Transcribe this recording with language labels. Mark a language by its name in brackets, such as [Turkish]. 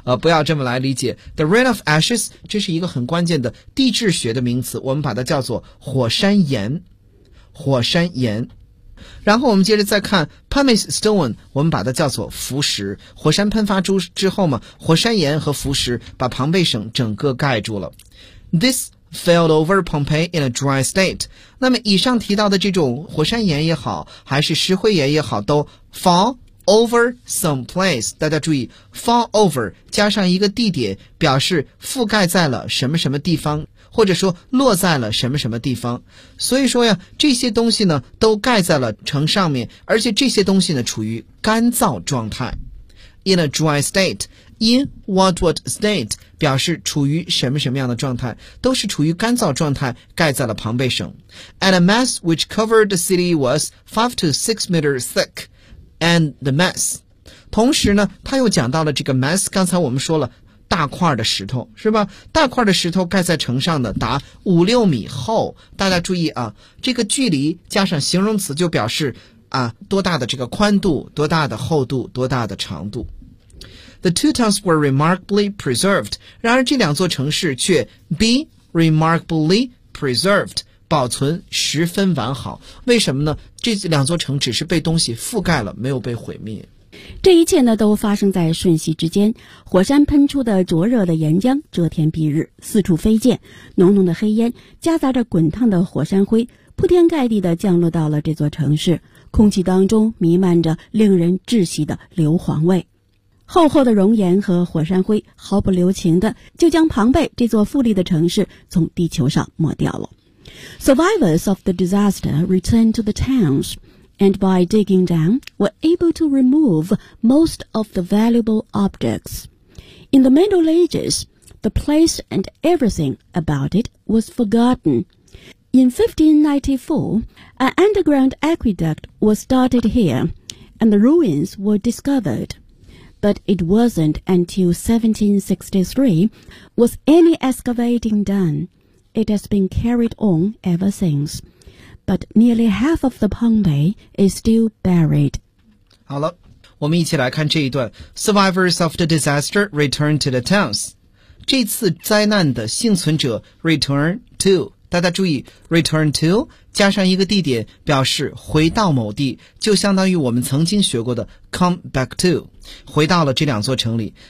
[Chinese] 不要这么来理解。 [English] The rain of ashes, [Chinese] 这是一个很关键的地质学的名词，我们把它叫做火山岩。火山岩。然后我们接着再看 pumice stone, 我们把它叫做浮石。火山喷发之后嘛，火山岩和浮石把庞贝省整个盖住了。 [English] This filled over Pompeii in a dry state. [Chinese] 那么以上提到的这种火山岩也好，还是石灰岩也好，都 [English] fall over some place. [Chinese] 大家注意 [English] fall over [Chinese] 加上一个地点，表示覆盖在了什么什么地方，或者说落在了什么什么地方。所以说呀，这些东西呢都盖在了城上面，而且这些东西呢处于干燥状态。 [English] In a dry state, in what state, [Chinese] 表示处于什么什么样的状态，都是处于干燥状态，盖在了庞贝省。 [English] And a mass which covered the city was 5 to 6 meters thick. And the mass. [Chinese] 同时呢他又讲到了这个 mass, 刚才我们说了大块的石头，是吧？大块的石头盖在城上的达5-6米厚。大家注意啊，这个距离加上形容词就表示啊多大的这个宽度，多大的厚度，多大的长度。 [English] The two towns were remarkably preserved. [Chinese] 然而这两座城市却 [English] be remarkably preserved, [Chinese] 保存十分完好。为什么呢？这两座城只是被东西覆盖了，没有被毁灭。这一切呢都发生在瞬息之间，火山喷出的灼热的岩浆遮天蔽日，四处飞溅，浓浓的黑烟夹杂着滚烫的火山灰铺天盖地地降落到了这座城市，空气当中弥漫着令人窒息的硫磺味，厚厚的熔岩和火山灰毫不留情地就将庞贝这座富丽的城市从地球上抹掉了。 [English] Survivors of the disaster returned to the townsAnd by digging down, were able to remove most of the valuable objects. In the Middle Ages, the place and everything about it was forgotten. In 1594, an underground aqueduct was started here, and the ruins were discovered. But it wasn't until 1763 was any excavating done. It has been carried on ever since. But nearly half of the Pompeii is still buried. [Chinese] 好了，我们一起来看这一段。 [English] Survivors of the disaster return to the towns. [Chinese] 这次灾难的幸存者 [English] return to. [Chinese] 大家注意 , [English] return to, [Chinese] 加上一个地点表示回到某地，就相当于我们曾经学过的 [English] come back to, [Chinese] 回到了这两座城里。